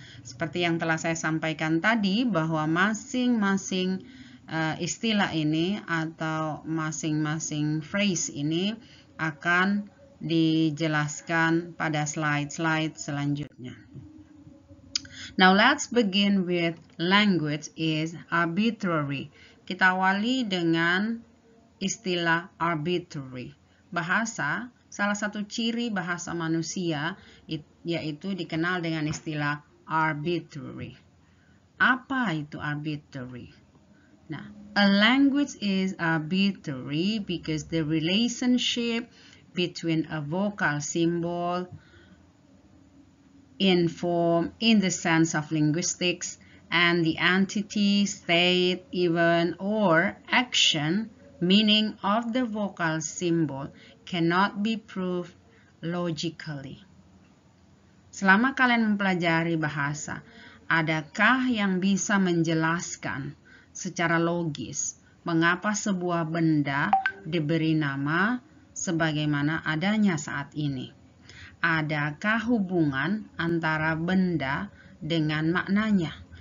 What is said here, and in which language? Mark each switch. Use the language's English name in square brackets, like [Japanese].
[Indonesian] Seperti yang telah saya sampaikan tadi, bahwa masing-masing istilah ini atau masing-masing phrase ini akan dijelaskan pada slide-slide selanjutnya. [English] Now let's begin with language is arbitrary. [Indonesian] Kita awali dengan istilah arbitrary. Bahasa, salah satu ciri bahasa manusia yaitu dikenal dengan istilah arbitrary. Apa itu arbitrary? [English] Nah, a language is arbitrary because the relationship between a vocal symbol in form, in the sense of linguistics, and the entity, state, event, or action meaning of the vocal symbol cannot be proved logically. [Indonesian] Selama kalian mempelajari bahasa, adakah yang bisa menjelaskan secara logis mengapa sebuah benda diberi nama sebagaimana adanya saat ini? Adakah hubungan antara benda dengan maknanya?